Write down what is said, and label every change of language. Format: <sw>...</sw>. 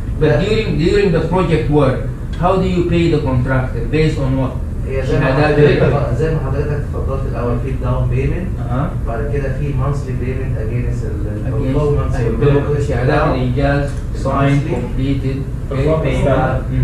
<en>But during the project work, how do you pay the contractor? Based on what?</en> <ar>هي زي ما حضرتك اتفضلت الاول في</ar> <en>down payment</en> <ar>بعد كده في</ar> <en>monthly payment against البرفورمانس</en> <ar>شهادات الانجاز</ar> <en>signed completed payment.</en>